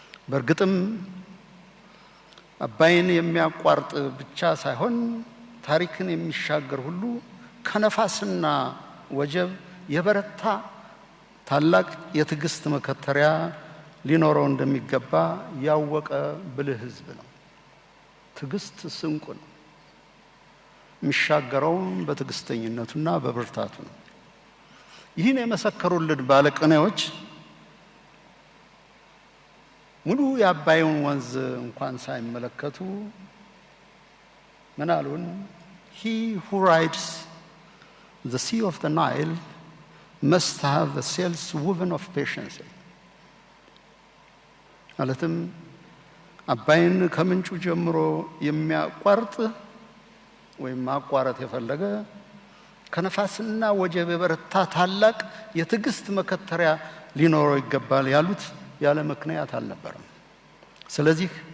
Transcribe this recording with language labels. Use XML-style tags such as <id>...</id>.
<am>በእርግጥም አባይን የሚያቋርጥ ብቻ ሳይሆን ታሪክን የሚሻገር ሁሉ ከነፋስና ወጀብ የበረታ ታላቅ የትዕግስት መከተሪያ ሊኖረው እንደሚገባ ያወቀ ብልህ ሕዝብ ነው። ትዕግስት ስንቁ ነው። የሚሻገረውም በትዕግስተኝነቱና በብርታቱ ነው። ይህን የመሰከሩልን ባለቅኔዎች ሙሉ የአባይን ወንዝ እንኳን ሳይመለከቱ ምን አሉን?</am> <en>He who rides the sea of the Nile must have the sails woven of patience.</en> <am>ማለትም አባይን ከምንጩ ጀምሮ የሚያቋርጥ ወይም ማቋረጥ የፈለገ ከነፋስና ወጀብ የበረታ ታላቅ የትዕግስት መከተሪያ ሊኖረው ይገባል ያሉት ያለ ምክንያት አልነበረም። ስለዚህ</am>